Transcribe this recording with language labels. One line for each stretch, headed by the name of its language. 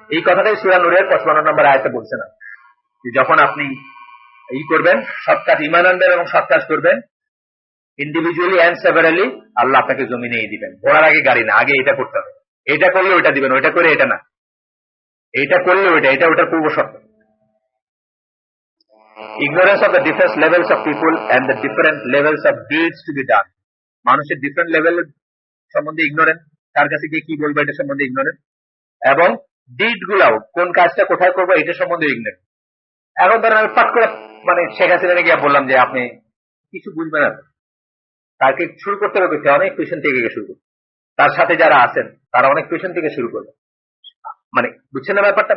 Bangla: এই কথাটাই সূরা নূরের 55 নম্বর আয়াতে বলছে না, যে যখন আপনি করবেন, সৎ কাজ, ঈমান আনবেন এবং সৎ কাজ করবেন, ইন্ডিভিজুয়ালি এন্ড সেভারালি, আল্লাহ আপনাকে জমিনেই দিবেন। ঘোড়ার আগে গাড়ি না, আগে এটা করতে হবে, এটা করলে ওইটা দিবেন, ওইটা করে এটা না, এটা করলে ওইটা, এটা ওটার পূর্ব শর্ত।
English: Ignorance of the different levels of people and the different levels of deeds to be done.
Bangla: মানুষের ডিফারেন্ট লেভেল সম্বন্ধে ইগনোরেন্ট, তার কাছে গিয়ে কি বলবো এটা সম্বন্ধে ইগনোরেন্ট, এবং ডিড গুলাও কোন কাজটা কোথায় করবো এটা সম্বন্ধে ইগনোরেন্ট। এখন ধরেন আমি পাট করে মানে শেখ হাসিনা গিয়ে বললাম যে আপনি কিছু বুঝবেন না, তাকে শুরু করতে হবে অনেক পেছন থেকে শুরু করবে, তার সাথে যারা আছেন তারা অনেক পেছন থেকে শুরু করবে, মানে বুঝছেন না ব্যাপারটা?